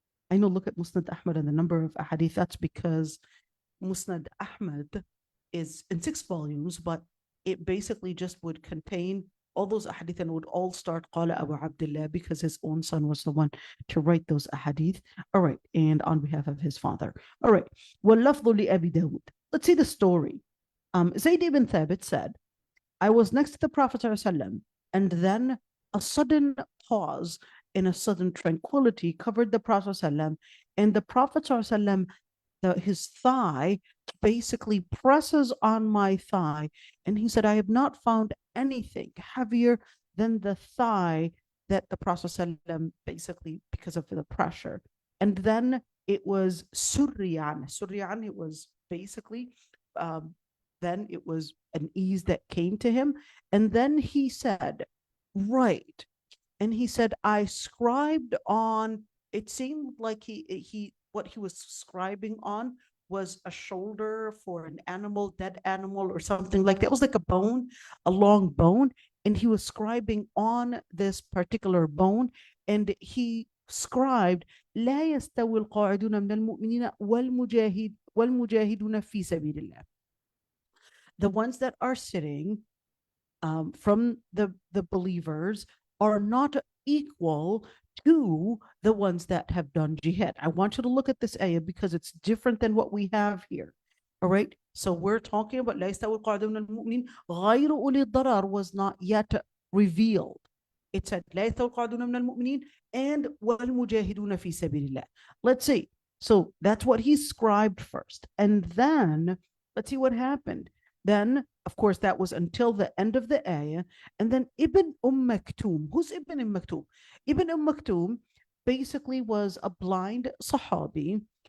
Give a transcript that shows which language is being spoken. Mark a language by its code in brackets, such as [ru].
[en] I know, look at Musnad Ahmad and the number of hadith. That's because Musnad Ahmad is in 6 volumes, but it basically just would contain all those ahadith and would all start Qala Abu Abdullah, because his own son was the one to write those ahadith. All right, and on behalf of his father. All right, [ar] وَاللَّفْظُ لِأَبِي دَاوُد. [en] Let's see the story. Zayd ibn Thabit said, I was next to the Prophet ﷺ, and then a sudden pause and a sudden tranquility covered the Prophet ﷺ, and the Prophet ﷺ, his thigh basically presses on my thigh, and he said, I have not found anything heavier than the thigh that the Prophet ﷺ, basically because of the pressure. And then it was suryan. Suryan, it was basically, then it was an ease that came to him. And then he said, right. And he said, I scribed on, it seemed like what he was scribing on was a shoulder for an animal, dead animal or something like that. It was like a bone, a long bone. And he was scribing on this particular bone. And he scribed, [ar] لا يستوي القاعدون من المؤمنين والمجاهدون في سبيل الله. [en] The ones that are sitting from the believers are not equal to the ones that have done jihad. I want you to look at this ayah because it's different than what we have here. All right. So we're talking about [ar] لا يستوي القاعدون من المؤمنين غير أولي الضرر [en] was not yet revealed. It said [ar] لا يستوي القاعدون من المؤمنين and والمجاهدون في سبيل الله. [en] Let's see. So that's what he scribed first. And then let's see what happened. Then, of course, that was until the end of the ayah. And then Ibn Maktoum. Who's Ibn Maktoum? Ibn Maktoum basically was a blind Sahabi.